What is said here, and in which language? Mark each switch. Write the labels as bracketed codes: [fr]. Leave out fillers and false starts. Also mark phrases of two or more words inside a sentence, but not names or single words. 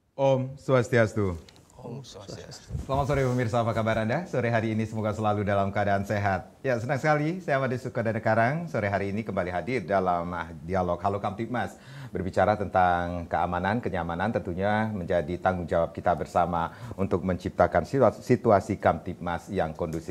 [ban] Om Swastiastu. Om Swastiastu. [id] Selamat sore pemirsa, apa kabar Anda? Sore hari ini semoga selalu dalam keadaan sehat. Ya, senang sekali saya Made Sukadana Karang sore hari ini kembali hadir dalam dialog Halo Kamtibmas. Berbicara tentang keamanan, kenyamanan tentunya menjadi tanggung jawab kita bersama untuk menciptakan situasi Kamtibmas yang kondusif.